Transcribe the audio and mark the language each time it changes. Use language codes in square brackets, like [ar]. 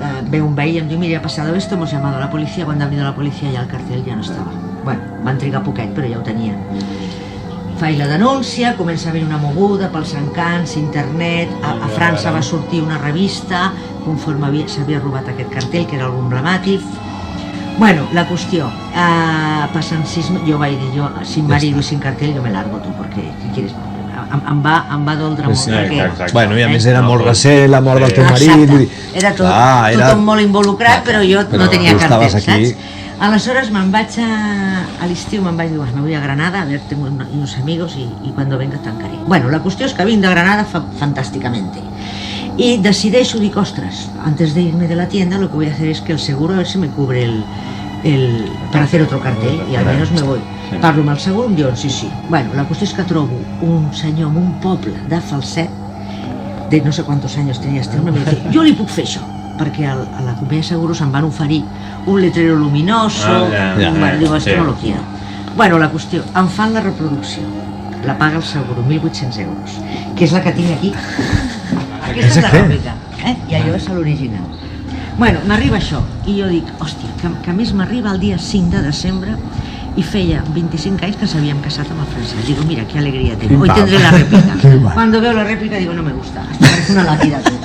[ca] Ve un veí y em diu, mira, [es] ha pasado esto, hemos llamado a la policía, cuando ha venido la policía ya el cartel ya no estaba. [ca] Bueno, van trigar poquet, però ja ho tenien. Faig la denúncia, comença a haver una moguda pels encants, internet, a França va sortir una revista conforme s'havia robat aquest cartell, que era algo emblemàtic. Bueno, la qüestió, passen 6 mesos, jo vaig dir, [es] sin marido [ca] i sin cartell, jo [es] me largo tu, [ca] perquè, [es] què quieres? [ca] Em va doldre molt, perquè... Bueno, i a més era molt recent, la mort del teu marit... Era tothom molt involucrat, però jo no tenia cartell, saps? Aleshores me'n vaig a l'estiu, me'n vaig dir, [es] me voy a Granada, a ver, tengo unos amigos y cuando venga [ca] tancaré. Bueno, la qüestió és que vinc de Granada fantàsticamente. [es] Y [ca] decideixo, dic, [es] ostras, antes de irme de la tienda, lo que voy a hacer es que el seguro a ver si me cubre para hacer otro cartel y al menos me voy. [ca] Parlo amb el seguro, em diuen sí. Bueno, la qüestió és que trobo un senyor en un poble de Falset, de no sé quantos anys tenia este home, i em diu, jo li puc fer això, perquè a la companyia de seguros em van oferir [es] un letrero luminoso, digo, esto no lo quiero. [ca] Bueno, la qüestió, em fan la reproducció, la paga el seguro, 1.800 euros, que és la que tinc aquí. Aquesta és la rèplica, i allò és l'original. Bueno, m'arriba això, i jo dic, hòstia, que a més m'arriba el dia 5 de desembre i feia 25 anys que s'havíem casat amb el Francesc. [es] Digo, mira, qué alegría tengo, hoy tendré la réplica. Cuando veo la réplica digo, no me gusta, hasta parece una lápida.